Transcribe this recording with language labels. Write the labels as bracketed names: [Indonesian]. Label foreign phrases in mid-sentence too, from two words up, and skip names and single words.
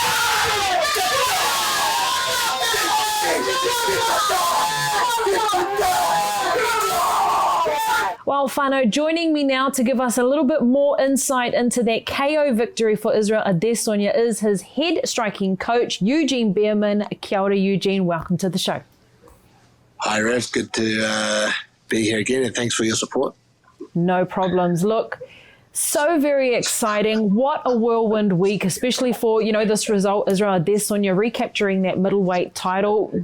[English] Well, Whānau, joining me now to give us a little bit more insight into that KO victory for Israel Adesanya is his head striking coach, Eugene Bareman. [Māori] Kia ora, [English] Eugene. Welcome to the show. Hi, Rev. Good to be here again, and thanks for your support. No problems. Look, so very exciting. What a whirlwind week, especially for, this result, Israel Adesanya recapturing that middleweight title.